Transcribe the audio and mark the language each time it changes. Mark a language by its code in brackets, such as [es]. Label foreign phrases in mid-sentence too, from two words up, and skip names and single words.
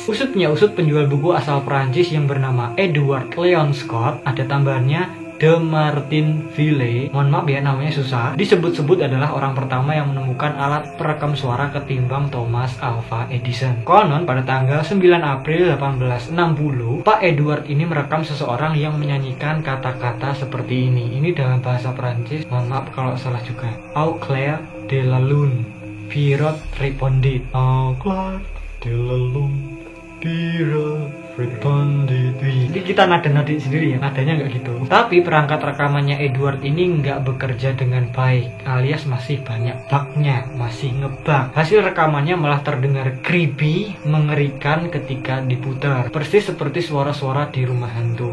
[id] Usut penjual buku asal Perancis yang bernama Edward Leon Scott, ada tambahannya De Martinville, mohon maaf ya namanya susah, disebut-sebut adalah orang pertama yang menemukan alat perekam suara ketimbang Thomas Alva Edison. Konon pada tanggal 9 April 1860, Pak Edward ini merekam seseorang yang menyanyikan kata-kata seperti ini. Ini dalam bahasa Prancis, mohon maaf kalau salah juga. [fr] Au clair de la lune, Pierrot répondit. Au clair de la lune, Pierrot répondit. [id] Jadi kita nada-nada sendiri ya, nadanya nggak gitu. Tapi perangkat rekamannya Edward ini nggak bekerja dengan baik, alias masih banyak bugnya, masih ngebug. Hasil rekamannya malah terdengar creepy, mengerikan ketika diputar. Persis seperti suara-suara di rumah hantu.